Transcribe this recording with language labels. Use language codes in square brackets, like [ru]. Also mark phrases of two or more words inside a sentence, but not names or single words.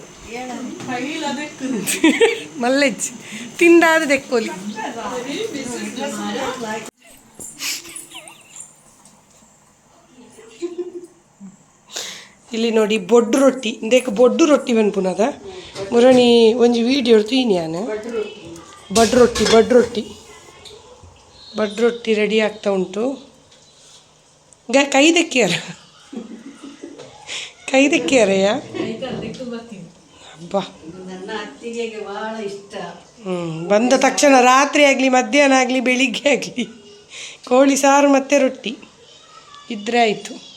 [tcy] ಮಲ್ಲೆಜ್ಜಿ ತಿಂದಾದ ದೆಕ್ಕೋಲಿ [kn] ಇಲ್ಲಿ ನೋಡಿ [tcy] ಬೊಡ್ಡು ರೊಟ್ಟಿ ಇಂದಕ್ಕೆ ಬೊಡ್ಡು ರೊಟ್ಟಿ ಬನ್ಪುನದ ಮುರಣಿ ಒಂಜಿ ವೀಡಿಯೋ ತೀನಿ ನಾನು ಬಡ್ [kn] ರೊಟ್ಟಿ ರೆಡಿ ಆಗ್ತಾ ಉಂಟು ಕೈ ದೆಕ್ಕಿಯಾರಯ್ಯ ಹಬ್ಬ ಬಂದ ತಕ್ಷಣ ರಾತ್ರಿ ಆಗಲಿ ಮಧ್ಯಾಹ್ನ ಆಗಲಿ ಬೆಳಿಗ್ಗೆ ಆಗಲಿ ಕೋಳಿ ಸಾರು ಮತ್ತು ರೊಟ್ಟಿ ಇದ್ರೆ ಆಯಿತು.